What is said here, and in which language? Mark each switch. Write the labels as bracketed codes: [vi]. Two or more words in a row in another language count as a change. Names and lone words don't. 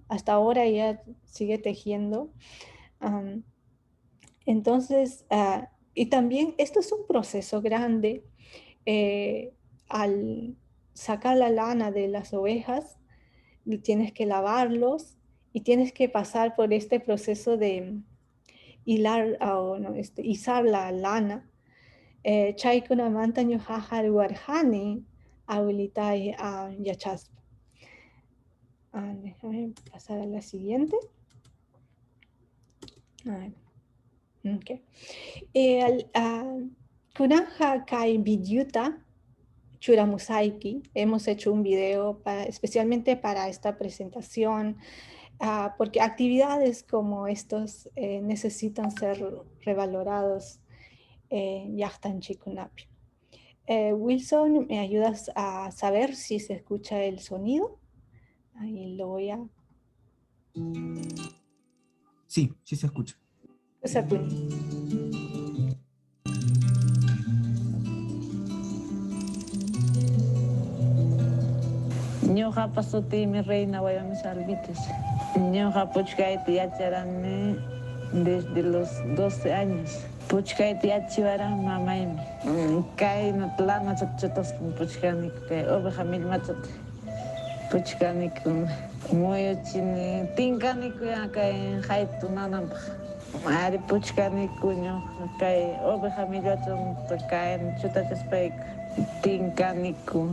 [es] Hasta ahora ella sigue tejiendo. Entonces, y también esto es un proceso grande. Al sacar la lana de las ovejas, tienes que lavarlos y tienes que pasar por este proceso de hilar, izar la lana. [qu] Chaykuna manta ñujaja ruwarjani abuelitay yachaspa. [es] Déjame pasar a la siguiente. Okay. [qu] Kunanja kai vidyuta churamusaiki. [es] Hemos hecho un video especialmente para esta presentación, porque actividades como estos necesitan ser revalorados. [qu] Yachtan chikunapi. [es] Wilson, ¿me ayudas a saber si se escucha el sonido? Ahí lo voy a... Sí, sí se escucha. [qu] Ñuqa pasuti mi reina Guayami Salvites. Ñuqa puchkaita yacharani [es] desde los 12 años. [qu] Puchkaita yachiwara mamaymi. Kay lana chutas puchkaniku, kay oveja millmachata puchkaniku. Muyuchini tinkaniku kay haytu nananpaq. Ari puchkaniku ñuqa kay oveja millmachata kay chutachaspayku tinkaniku.